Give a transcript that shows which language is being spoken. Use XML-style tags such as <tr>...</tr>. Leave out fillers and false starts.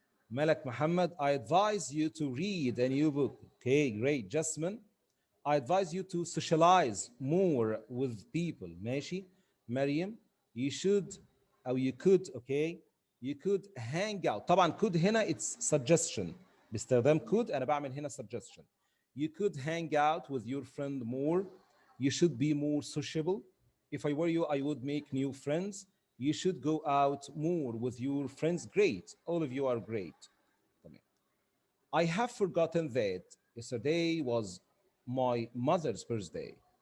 <en>Malak Muhammad, I advise you to read a new book. Okay, great. Jasmine, I advise you to socialize more with people.</en> <ar>ماشي.</ar> <en>Mariam, you should</en> <ar>أو</ar> <en>you could, okay, you could hang out.</en> <ar>طبعا</ar> <en>could</en> <ar>هنا</ar> <en>it's suggestion.</en> <ar>باستخدام</ar> <en>could</en> <ar>أنا بعمل هنا suggestion.</ar> <en>You could hang out with your friend more. You should be more sociable. If I were you, I would make new friends. You should go out more with your friends. Great. All of you are great.</en> <ar>تمام.</ar> <en>I have forgotten that yesterday was my mother's birthday.</en>